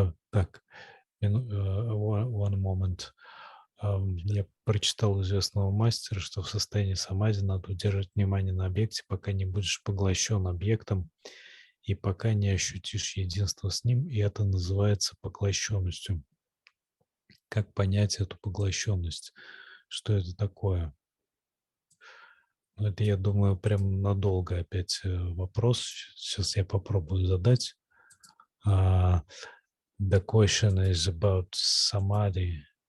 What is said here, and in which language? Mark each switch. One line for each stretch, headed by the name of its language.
Russian: Так,
English: one moment.
Russian: Я прочитал у известного мастера, что в состоянии самади надо удерживать внимание на объекте, пока не будешь поглощен объектом и пока не ощутишь единство с ним, и это называется поглощенностью. Как понять эту поглощенность? Что это такое? Ну, это, я думаю, прям надолго опять вопрос. Сейчас я попробую задать.
English: Uh, the question is about samadhi.